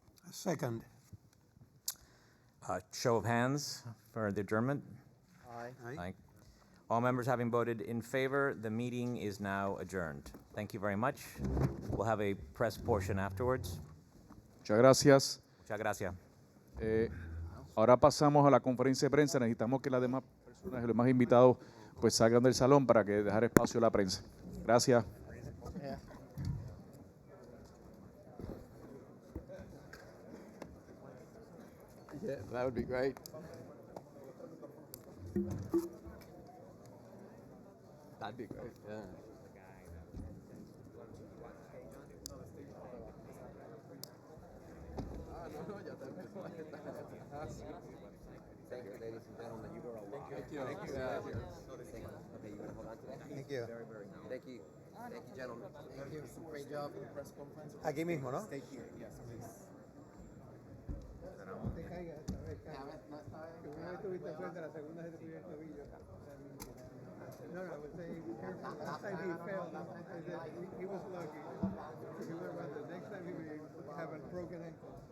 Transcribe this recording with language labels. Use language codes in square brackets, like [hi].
[en] Second. Show of hands for the adjournment. Aye. Aye. All members having voted in favor, the meeting is now adjourned. Thank you very much. We'll have a press portion afterwards. [es] Muchas gracias. Muchas gracias. Ahora pasamos a la conferencia de prensa. Necesitamos que las demás personas y los demás invitados pues salgan del salón para que dejar espacio a la prensa. Gracias. [en] Yeah, that would be great. That'd be great, yeah. Thank you, ladies and gentlemen. You were a lot. Thank you. Thank you. Yeah. Okay, you want to hold on to that? Thank you. Very, very nice. Thank you. Thank you, gentlemen. Thank you. Great job. Press conference. [es] Aquí mismo, ¿no? [en] Stay here. Yes, please. [es] No te caigas esta vez, Carlos. Que una vez tuviste suerte, la segunda se te pidió el tobillo. [en] No, I would say be careful. Last time he fell, he was lucky. He went around. The next time he would have a broken ankle.